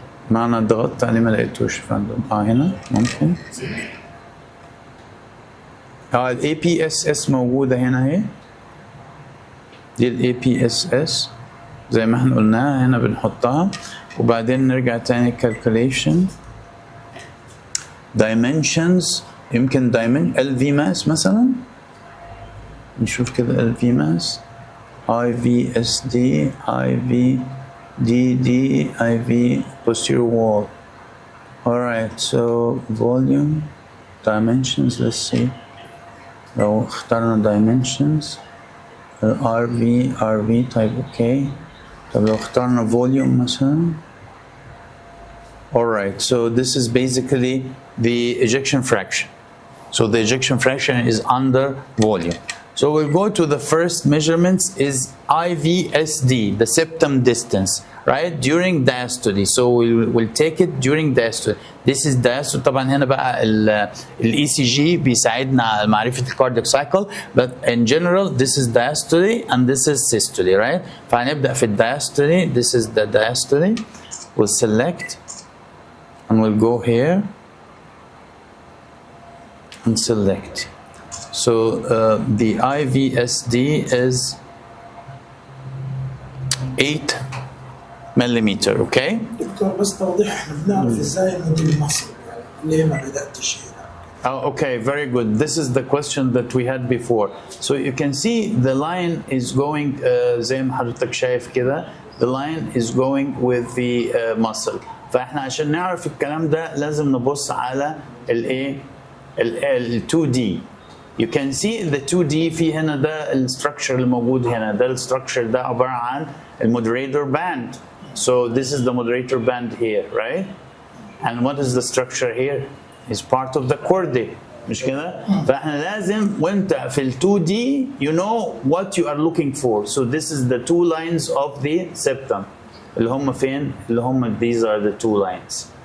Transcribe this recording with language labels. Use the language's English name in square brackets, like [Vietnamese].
[Arabic] معنى ضغطت عليه ما لقيتوش فندم. هنا ممكن ال APSS موجودة هنا اهي. دي ال APSS زي ما احنا قلناها هنا بنحطها، وبعدين نرجع تاني calculation dimensions. يمكن LV mass مثلا، نشوف كده LV mass [English] IVSD, IVDD, IV posterior wall. All right, so volume, dimensions, let's see. [Arabic] لو اخترنا [English] dimensions, RV type okay. [Arabic] طب لو اخترنا volume مثلا. [English] All right, so this is basically the ejection fraction. So the ejection fraction is under volume. So we'll go to the first measurements is IVSD, the septum distance, right? During diastole. So we'll take it during diastole. This is diastole. [Arabic] طبعا هنا بقى ال ECG بيساعدنا على معرفة الكاردياك cycle, [English] but in general this is diastole and this is systole, right? [Arabic] فهنبدأ في diastole. [English] This is the diastole. We'll select and we'll go here and select. So the IVSD is 8 millimeter, okay? [Arabic] دكتور بس توضيح احنا بنعرف ازاي انه دي المصل ليه ما بدأتش هنا؟ [English] Oh, okay, very good. This is the question that we had before. So you can see the line is going [Arabic] زي ما حضرتك شايف كده. [English] The line is going with the muscle. [Arabic] فاحنا عشان نعرف الكلام ده لازم نبص على الايه؟ ال 2D. [English] You can see the 2D [Arabic] في هنا ده الستراكشر الموجود هنا ده الستراكشر ده عبارة عن المودريتور باند. [English] So this is the moderator band here, right? And what is the structure here? It's part of the chordae. [Arabic] مش كده؟ فاحنا لازم وانت في ال [English] 2D you know what you are looking for. So this is the two lines of the septum. [Arabic] اللي هم فين؟ اللي هم [English] these are the two lines.